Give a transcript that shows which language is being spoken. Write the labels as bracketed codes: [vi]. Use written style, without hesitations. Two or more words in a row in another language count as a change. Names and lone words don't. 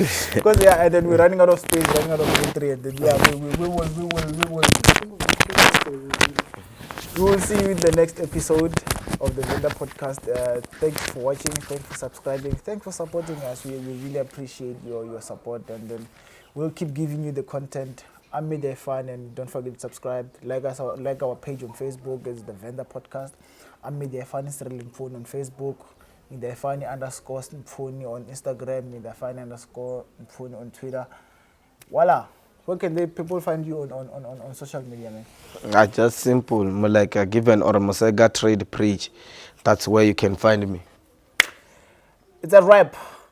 [en] Because yeah, and then we're running out of space, running out of entry, and then yeah, we will see you in the next episode of the Venda podcast. Thanks for watching. Thanks for subscribing. Thanks for supporting us. We really appreciate your support. And then we'll keep giving you the content. I'm mphephu, and don't forget to subscribe. Like our page on Facebook. It's the Venda podcast. I'm mphephu Mphephu on Facebook. mphephu_Mphephu on Instagram. mphephu_Mphephu on Twitter. Voila. Where can people find you on social media, man? Just simple. Like a given or Mosega trade preach. That's where you can find me. It's a wrap.